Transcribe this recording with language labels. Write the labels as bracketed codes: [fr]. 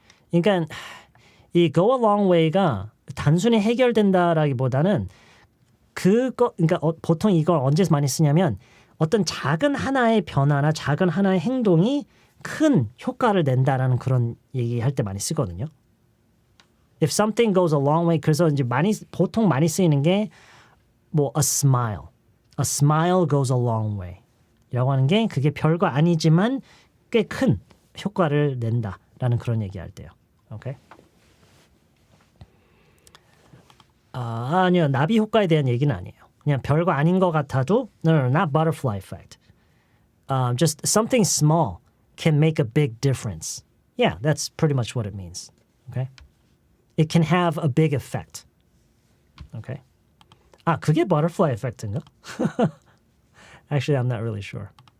[ko] 그러니까 이 go a long way가 단순히 해결된다라기보다는 그러니까 보통 이걸 언제 많이 쓰냐면 어떤 작은 하나의 변화나 작은 하나의 행동이 큰 효과를 낸다라는 그런 얘기할 때 많이 쓰거든요. [en] If something goes a long way, [ko] 그래서 이제 보통 많이 쓰이는 게 뭐 [en] a smile. A smile goes a long way. [ko] 이라고 하는 게 그게 별거 아니지만 꽤 큰 효과를 낸다라는 그런 얘기할 때요. 오케이? 아니요. 나비 효과에 대한 얘기는 아니에요. 그냥 별거 아닌 것 같아도 [en] no, not butterfly effect. Just something small can make a big difference. Yeah, that's pretty much what it means. Okay? It can have a big effect. Okay? [ko] 그게 butterfly effect인가? [en] Actually, I'm not really sure.